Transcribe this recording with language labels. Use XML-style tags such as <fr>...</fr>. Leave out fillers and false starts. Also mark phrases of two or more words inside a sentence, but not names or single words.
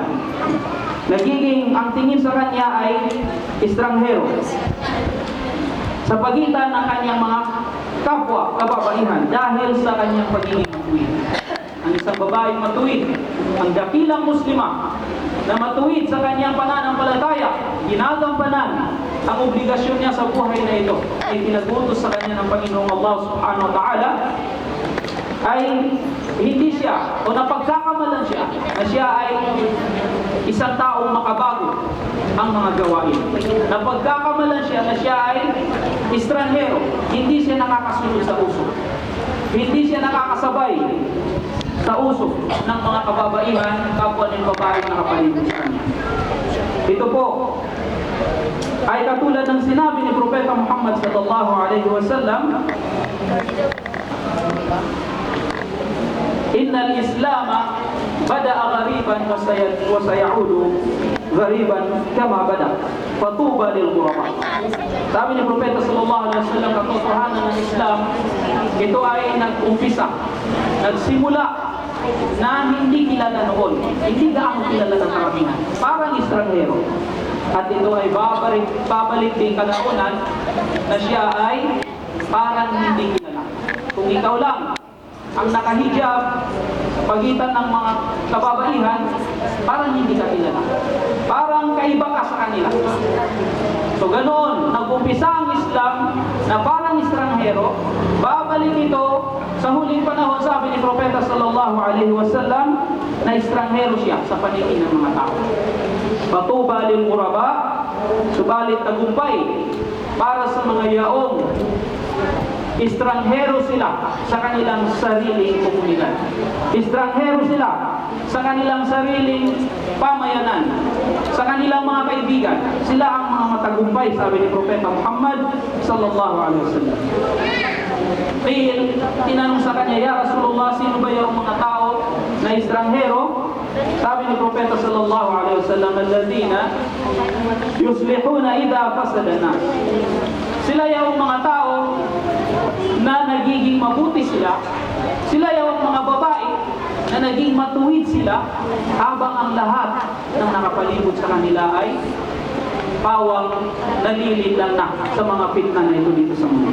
<tl>Nagiging ang tingin sa kanya ay estranghero sa pagitan ng kanyang mga kapwa kababaihan dahil sa kanyang pagiging matuwid. Ang isang babaeng matuwid, ang dakilang muslima na matuwid sa kanyang pananampalataya, ginagampanan ang obligasyon niya sa buhay na ito, ay pinagutos sa kanya ng Panginoong Allah</tl> <ar>سبحانه وتعالى,</ar> <tl>ay hindi siya o napagkakamalan siya na siya ay isang taong makabago ang mga gawain. Napagkakamalan siya na siya ay estranghero, hindi siya nakakasunod sa uso, hindi siya nakakasabay sa uso ng mga kababaihan, kapwa ng babae na kapalibot sa kanya. Ito po ay katulad ng sinabi ni Propeta Muhammad</tl> <ar>صلى الله عليه وسلم, إن الإسلام بدأ غريبا وسيعود غريبا كما بدأ. فطوبى للغرباء.</ar> <tl>Sabi ni Propeta</tl> <ar>صلى الله عليه وسلم,</ar> <tl>katotohanan ng Islam, ito ay nag-umpisa, nagsimula na hindi kilala noon, hindi gaano kilala ng karamihan, parang estranghero. At ito ay babalik din kalaunan na siya ay parang hindi kilala. Kung ikaw lang ang nakahijab sa pagitan ng mga kababaihan, parang hindi ka kilala, parang kaiba ka sa kanila. So ganoon, nag-umpisa ang Islam na parang estranghero, babalik ito sa huling panahon, sabi ni Propeta</tl> <ar>صلى الله عليه وسلم,</ar> <tl>na estranghero siya sa paningin ng mga tao.</tl> <ar>فطوبى للغرباء,</ar> <tl>subalit tagumpay para sa mga yaong estranghero sila sa kanilang sariling komunidad. Estranghero sila sa kanilang sariling pamayanan, sa kanilang mga kaibigan. Sila ang mga matagumpay, sabi ni Propeta Muhammad</tl> <ar>صلى الله عليه وسلم.</ar> <tl>Tinanong sa kanya,</tl> <ar>يا رسول الله,</ar> <tl>sino ba yung mga tao na estranghero? Sabi ni Propeta</tl> <ar>صلى الله عليه وسلم, الذين يصلحون إذا فسد الناس.</ar> <tl>Sila yung mga tao na nagiging mabuti sila. Sila yung mga babae na naging matuwid sila habang ang lahat ng nakapalibot sa kanila ay pawang nalilitang na sa mga fitna na ito dito sa mundo.</tl>